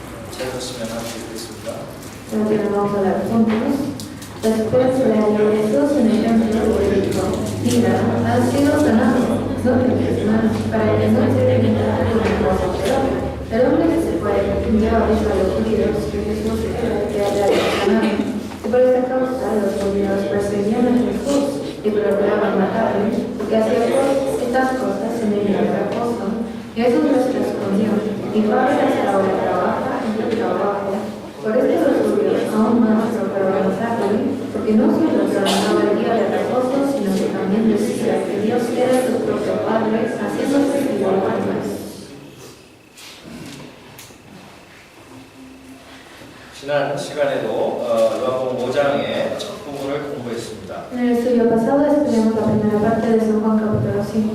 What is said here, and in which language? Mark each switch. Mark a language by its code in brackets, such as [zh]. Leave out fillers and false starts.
[ko] 찾으시면 함께 읽겠습니다. [es] Entonces vamos a leer juntos. Después le habló Jesús en el templo y dijo: Mira, has sido sanado, no temes más, para que no se repita alguna cosa peor. El hombre que se fue dio aviso a los judíos que Jesús era el que había sanado. Y por esta causa los judíos perseguían a Jesús y procuraban matarle, porque hacía estas cosas en el día de reposo. Y Jesús les respondió: Mi Padre hasta ahora trabaja y yo trabajo. Por esto los judíos aún más procuraban matarle, porque no solo trataba el día de reposo, sino que también decía que Dios era su propio Padre, haciéndose igual a Dios. [ko] 지난 시간에도 요한복음 5장의 첫 부분을 공부했습니다. [es] En el estudio pasado estudiamos la primera parte de San Juan capítulo 5.